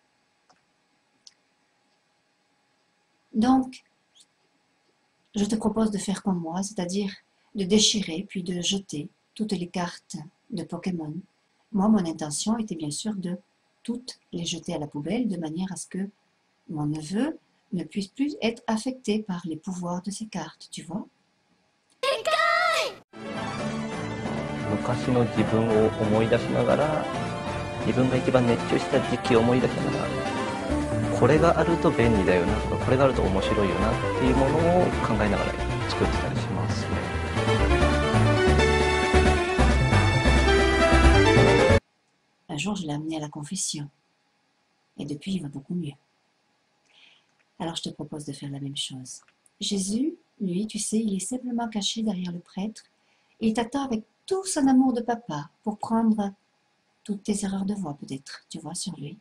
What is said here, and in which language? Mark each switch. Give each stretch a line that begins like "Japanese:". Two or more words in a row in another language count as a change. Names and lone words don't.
French: Donc, je te propose de faire comme moi, c'est-à-dire de déchirer puis de jeter toutes les cartes de Pokémon. Moi, mon intention était bien sûr de toutes les jeter à la poubelle de manière à ce que mon neveu ne puisse plus être affecté par les pouvoirs de ces cartes, tu vois.
Japanese: 昔の自分を思い出しながら、自分が一番熱中した時期を思い出しながら、これがあると便利だよなとか、これがあると面白いよなっていうものを考えながら作ってたりしますね。
French: Un jour, je l'ai amené à la confession. Et depuis, il va beaucoup mieux. Alors, je te propose de faire la même chose. Jésus, lui, tu sais, il est simplement caché derrière le prêtre et il t'attend avec tout son amour de papa pour prendre toutes tes erreurs de voix, peut-être, tu vois, sur lui.